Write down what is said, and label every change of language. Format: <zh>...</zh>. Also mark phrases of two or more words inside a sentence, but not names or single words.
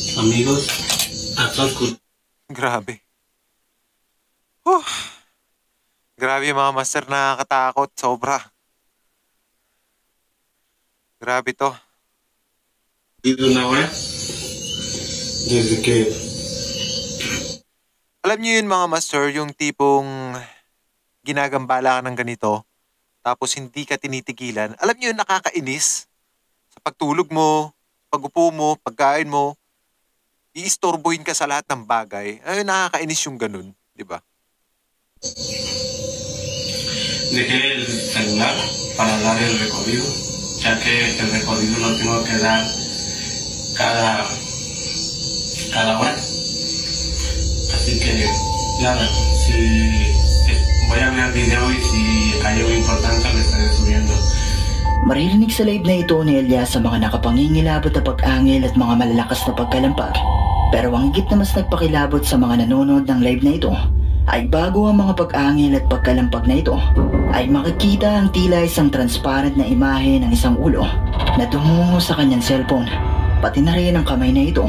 <es>amigos a todos.</es> <tl>Grabe. Huh. Grabe mga master, nakakatakot. Sobra. Grabe to.</tl> <es>Vivido una hora desde que</es> <tl>Alam niyo yun mga master, yung tipong ginagambala ka ng ganito, tapos hindi ka tinitigilan. Alam niyo yun, nakakainis. Sa pagtulog mo, pag-upo mo, pagkain mo, iistorbohin ka sa lahat ng bagay. Ay, nakakainis yung ganun, di ba?</tl> <es>dejé el celular para dar el recorrido, ya que el recorrido lo tengo que dar cada hora. Así que nada, si voy a ver video y si hay algo importante lo estaré subiendo.</es> <tl>Maririnig sa live na ito ni Elias sa mga nakapangingilabot na pag-angil at mga malalakas na pagkalampag. Pero ang higit na mas nagpakilabot sa mga nanonood ng live na ito ay bago ang mga pag-angil at pagkalampag na ito ay makikita ang tila isang transparent na imahe ng isang ulo na tumungo sa kanyang cellphone, pati na rin ang kamay na ito.</tl>